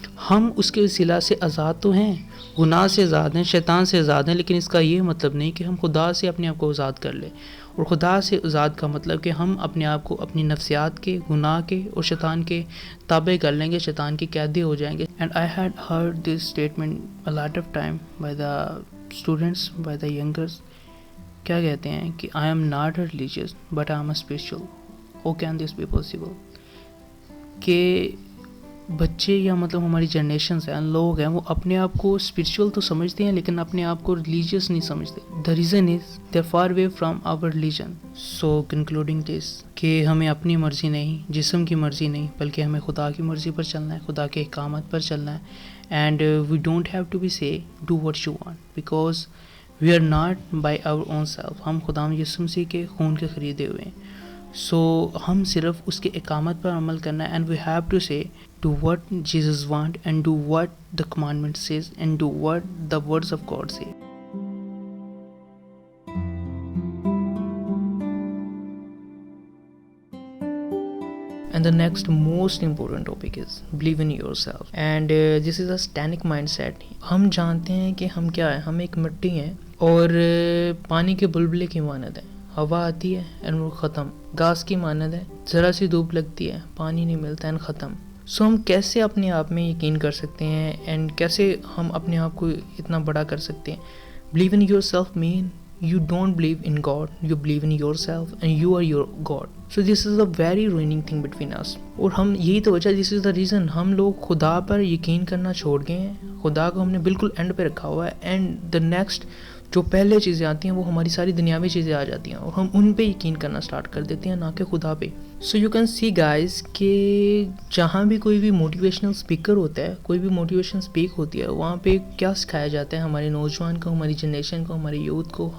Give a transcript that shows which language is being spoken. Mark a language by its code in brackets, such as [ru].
[ur] ہم اس کے وسیلہ سے آزاد تو ہیں, گناہ سے آزاد ہیں, شیطان سے آزاد ہیں, لیکن اس کا یہ مطلب نہیں کہ ہم خدا سے اپنے آپ کو آزاد کر لیں. اور خدا سے آزاد کا مطلب کہ ہم اپنے آپ کو اپنی نفسیات کے, گناہ کے اور شیطان کے تابع کر لیں گے, شیطان کی قیدی ہو جائیں گے. [en] And I had heard this statement a lot of time by the students, by the youngers. [ur] کیا کہتے ہیں کہ [en] I am not religious but I am a spiritual. How can this be possible? [ur] کہ بچے یا مطلب ہماری جنریشنز ہیں, لوگ ہیں, وہ اپنے آپ کو اسپرچول تو سمجھتے ہیں لیکن اپنے آپ کو ریلیجیس نہیں سمجھتے. [en] The reason is they are far away from our religion. So concluding this [ur] کہ ہمیں اپنی مرضی نہیں, جسم کی مرضی نہیں, بلکہ ہمیں خدا کی مرضی پر چلنا ہے, خدا کے احکامات پر چلنا ہے. [en] And we don't have to be say do what you want, because we are not by our own self. [ur] ہم خداوند یسوع مسیح کے خون کے خریدے ہوئے ہیں. سو ہم صرف اس کے اقامت پر عمل کرنا ہے. [en] And we have to say do what Jesus want and do what the commandment says and do what the words of God say. And the next most important topic is believe in yourself. And this is a Satanic mindset. [ur] ہم جانتے ہیں کہ ہم کیا ہیں. ہم ایک مٹی ہیں اور پانی کے بلبلے کی مانند ہے. ہوا آتی ہے and وہ ختم. گھاس کی مانند ہے, ذرا سی دھوپ لگتی ہے, پانی نہیں ملتا and ختم. سو ہم کیسے اپنے آپ میں یقین کر سکتے ہیں اینڈ کیسے ہم اپنے آپ کو اتنا بڑا کر سکتے ہیں. [en] Believe in yourself mean you don't believe in God, you believe in yourself and you are your God. So this is a very ruining thing between us. [ur] اور ہم یہی تو وجہ, [en] this is the reason [ur] ہم لوگ خدا پر یقین کرنا چھوڑ گئے ہیں. خدا کو ہم نے بالکل اینڈ پہ رکھا ہوا ہے اینڈ the next جو پہلے چیزیں آتی ہیں وہ ہماری ساری دنیاوی چیزیں آ جاتی ہیں اور ہم ان پہ یقین کرنا سٹارٹ کر دیتے ہیں, نہ کہ خدا پہ. [en] so you can see guys [ur] کہ جہاں بھی کوئی بھی موٹیویشنل اسپیکر ہوتا ہے, کوئی بھی موٹیویشن اسپیک ہوتی ہے, وہاں پہ کیا سکھایا جاتا ہے ہمارے نوجوان کو, ہماری جنریشن کو, ہمارے یوتھ کو.